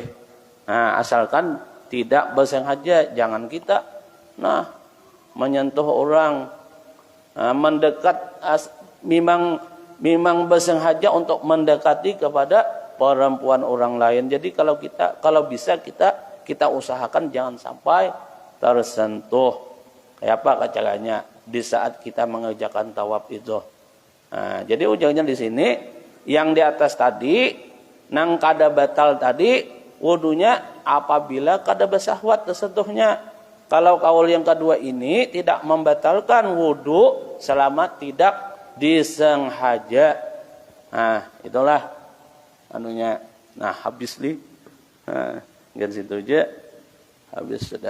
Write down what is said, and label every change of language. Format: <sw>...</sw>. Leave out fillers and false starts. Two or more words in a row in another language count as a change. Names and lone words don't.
<id>Nah asalkan tidak bersengaja, jangan kita menyentuh orang, mendekat, memang bersengaja untuk mendekati kepada perempuan orang lain. Jadi kalau bisa kita usahakan jangan sampai tersentuh. Kayak apa caranya di saat kita mengerjakan tawaf itu. Nah, jadi ujungnya di sini yang di atas tadi</id> <bjn>nang kada batal</bjn> <id>tadi wudunya apabila kada bersahwat tersentuhnya. Kalau kaul yang kedua ini tidak membatalkan wudu selama tidak disengaja. Nah, itulah anunya. Nah, habis nih. Nah, dari situ aja habis sudah.</id>